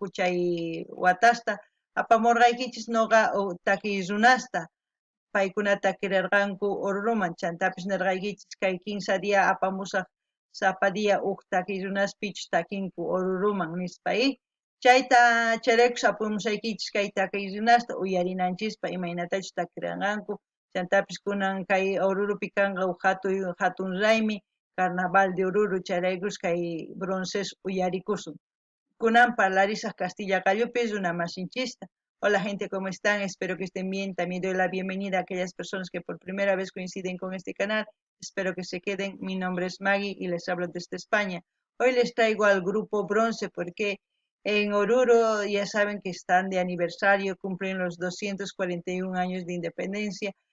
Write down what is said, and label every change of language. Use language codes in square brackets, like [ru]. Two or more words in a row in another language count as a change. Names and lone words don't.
[qu] chay watasta apamurqaykichis noqa takiy runasta paykuna takirirqanku Oruruman chantapis nirqaykichis kay 15 dia apamusaq sapa dia takiy runaspichus takinku Oruruman nispa chayta chayraykus apamusaykichis kay takiy runasta uyarinanchispa imaynatachus takirinqanku chantapis kunan kay Orurupi kanqa hatun raymi Carnaval de Oruro chayraykus kay bronces uyarikusun. Kunan parlarisaq Castilla Callupis una masinchista. [es] Hola gente, ¿cómo están? Espero que estén bien. También doy la bienvenida a aquellas personas que por primera vez coinciden con este canal. Espero que se queden. Mi nombre es Maggie y les hablo desde España. Hoy les traigo al grupo Bronce porque en Oruro ya saben que están de aniversario, cumplen los 241 años de independencia.